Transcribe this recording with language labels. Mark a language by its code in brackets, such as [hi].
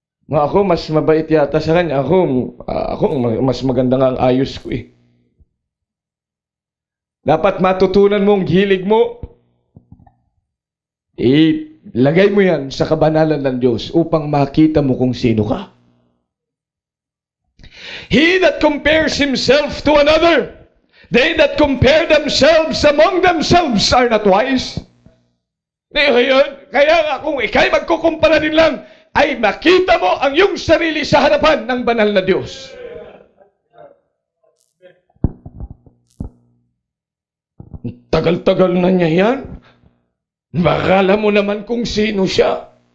[tl] Ako, mas mabait yata sa kanya. Ako mas maganda nga ang ayos ko Dapat matutunan mong hilig mo. Ilagay mo yan sa kabanalan ng Diyos upang makita mo kung sino ka. [en] He that compares himself to another, they that compare themselves among themselves are not wise. [tl] Kaya kung ikay magkukumpara din lang, ay makita mo ang iyong sarili sa harapan ng banal na Diyos. Tagal-tagal na niya yan. Bakala mo naman kung sino siya.